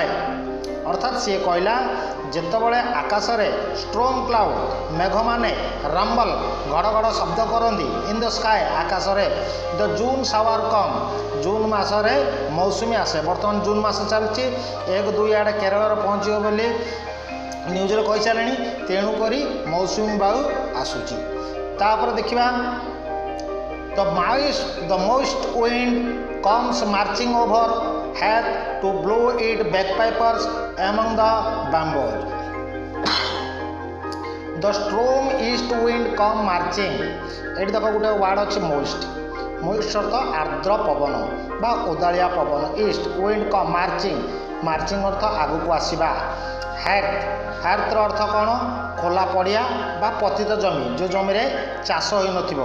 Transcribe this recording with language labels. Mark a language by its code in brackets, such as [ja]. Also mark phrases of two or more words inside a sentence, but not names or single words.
[or] ଅର୍ଥାତ୍ ସିଏ କହିଲା ଯେତେବେଳେ ଆକାଶରେ [en] strong cloud [or] ମେଘମାନେ ରମ୍ବଲ ଘଡ଼ଘଡ଼ ଶବ୍ଦ କରନ୍ତି [en] in the sky [or] ଆକାଶରେ, [en] the June shower come [or] ଜୁନ୍ ମାସରେ ମୌସୁମୀ ଆସେ। ବର୍ତ୍ତମାନ ଜୁନ୍ ମାସ ଚାଲିଛି, 1, 2 ଆଡ଼େ କେରଳରେ ପହଞ୍ଚିବ ବୋଲି ନ୍ୟୁଜ୍ରେ କହିସାରିଲେଣି। ତେଣୁକରି ମୌସୁମୀ ବାୟୁ ଆସୁଛି। ତାପରେ ଦେଖିବା [en] the moist wind comes marching over had to blow its bagpipers among the bamboos. The strong east wind come marching. [or] ଏଠି ଦେଖ ଗୋଟେ ୱାର୍ଡ଼ ଅଛି ମୋଇଷ୍ଟ। ମୋଇଷ୍ଟ ଅର୍ଥ ଆର୍ଦ୍ର ପବନ ବା ଓଦାଳିଆ ପବନ। [en] east wind come marching, marching [or] ଅର୍ଥ ଆଗକୁ ଆସିବା। ହାର୍ଥର ଅର୍ଥ କ'ଣ? ଖୋଲା ପଡ଼ିଆ ବା ପତିତ ଜମି, ଯେଉଁ ଜମିରେ ଚାଷ ହୋଇନଥିବ।